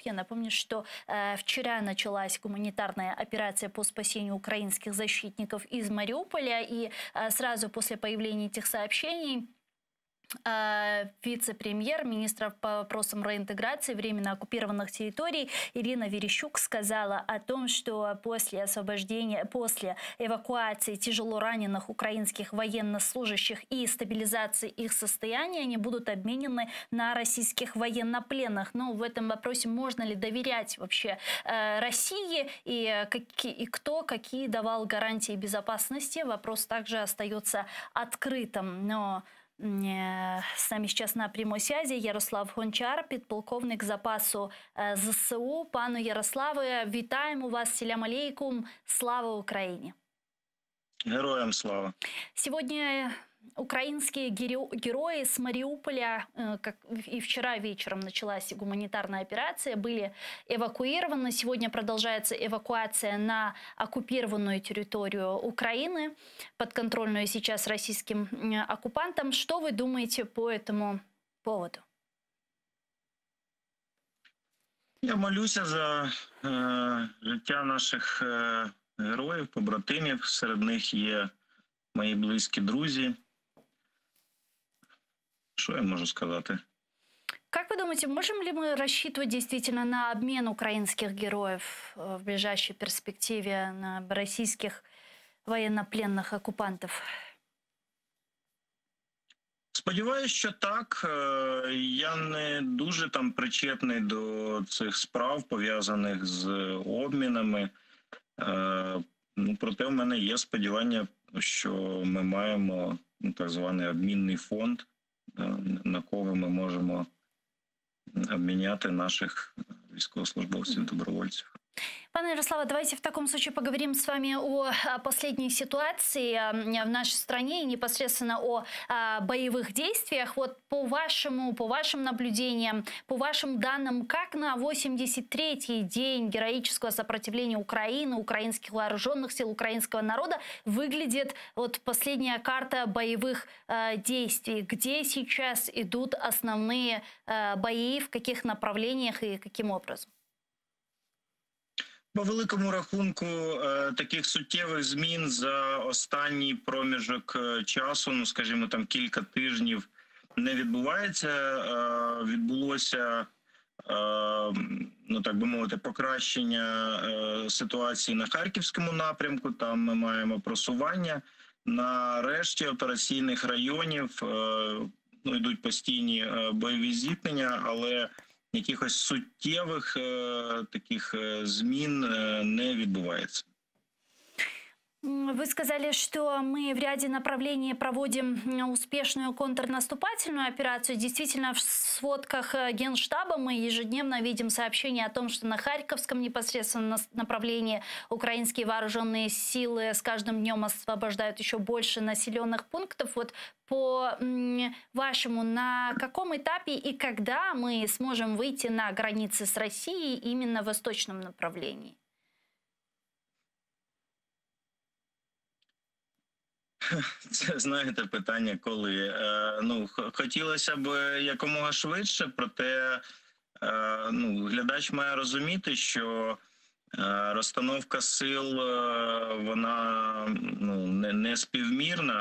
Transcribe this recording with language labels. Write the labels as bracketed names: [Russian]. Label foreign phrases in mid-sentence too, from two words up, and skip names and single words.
[Russian] Я напомню, что вчера началась гуманитарная операция по спасению украинских защитников из Мариуполя, и сразу после появления этих сообщений вице-премьер, министр по вопросам реинтеграции временно оккупированных территорий Ирина Верещук сказала о том, что после эвакуации тяжело раненых украинских военнослужащих и стабилизации их состояния они будут обменены на российских военнопленных. Но в этом вопросе можно ли доверять вообще России и кто какие давал гарантии безопасности, вопрос также остается открытым. Но с нами сейчас на прямой связи Ярослав Гончар, [Ukrainian] підполковник запасу ЗСУ. Пану Ярославе, вітаємо вас, [Arabic] سلام عليكم, [Russian] слава Украине! [Ukrainian] Героям слава! [Russian] Сегодня украинские герои с Мариуполя, как и вчера вечером началась гуманитарная операция, были эвакуированы. Сегодня продолжается эвакуация на оккупированную территорию Украины, подконтрольную сейчас российским оккупантам. Что вы думаете по этому поводу? [Ukrainian] Я молюся за життя наших героїв, побратимів. Серед них є мої близькі друзі. [Russian] Что я могу сказать? Как вы думаете, можем ли мы рассчитывать действительно на обмен украинских героев в ближайшей перспективе на российских военнопленных оккупантов? [Ukrainian] Сподіваюсь, що так. Я не дуже там причетний до цих справ, пов'язаних з обмінами. Проте в мене є сподівання, що ми маємо так званий обмінний фонд, на кого ми можемо обміняти наших військовослужбовців-добровольців. [Russian] Пане Ярославе, давайте в таком случае поговорим с вами о последней ситуации в нашей стране и непосредственно о боевых действиях. Вот по вашим наблюдениям, по вашим данным, как на 83-й день героического сопротивления Украины, украинских вооруженных сил, украинского народа выглядит вот последняя карта боевых действий? Где сейчас идут основные бои, в каких направлениях и каким образом? [Ukrainian] По великому рахунку, таких суттєвих змін за останній проміжок часу, скажімо, там кілька тижнів, не відбувається. Відбулося ну так би мовити, покращення ситуації на Харківському напрямку. Там ми маємо просування. На решті операційних районів ну, йдуть постійні бойові зіткнення, але якихось суттєвих таких змін не відбувається. [Russian] Вы сказали, что мы в ряде направлений проводим успешную контрнаступательную операцию. Действительно, в сводках Генштаба мы ежедневно видим сообщения о том, что на Харьковском непосредственно направлении украинские вооруженные силы с каждым днем освобождают еще больше населенных пунктов. Вот по вашему, на каком этапе и когда мы сможем выйти на границы с Россией именно в восточном направлении? [Ukrainian] Це, знаєте, питання коли. Ну, хотілося б якомога швидше, проте ну, глядач має розуміти, що розстановка сил, вона ну, не співмірна.